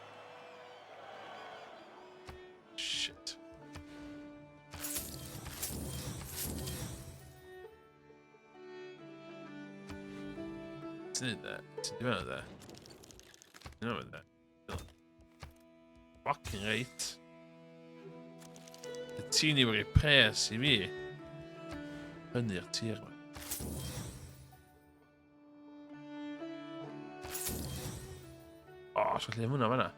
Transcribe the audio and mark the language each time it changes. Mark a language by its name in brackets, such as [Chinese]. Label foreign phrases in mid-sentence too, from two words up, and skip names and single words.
[English] shit. Isn't that? Do you know that? You know that? Fucking right. [Dutch] De 10 nieuwe prijs, zie je. 100 hier. [Danish] Oh, så glemmer jeg det.